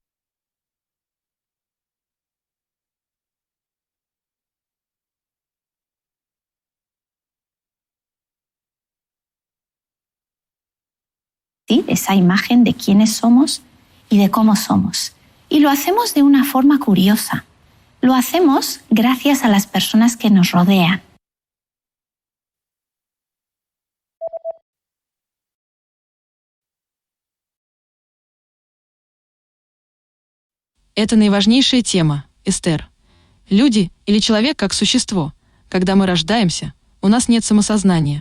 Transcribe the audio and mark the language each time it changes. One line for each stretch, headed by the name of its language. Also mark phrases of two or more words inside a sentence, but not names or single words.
Spanish: ¿Sí? Esa imagen de quiénes somos y de cómo somos. Y lo hacemos de una forma curiosa. Lo hacemos gracias a las personas que nos rodean.
Russian: Это наиважнейшая тема, Эстер. Люди или человек как существо. Когда мы рождаемся, у нас нет самосознания.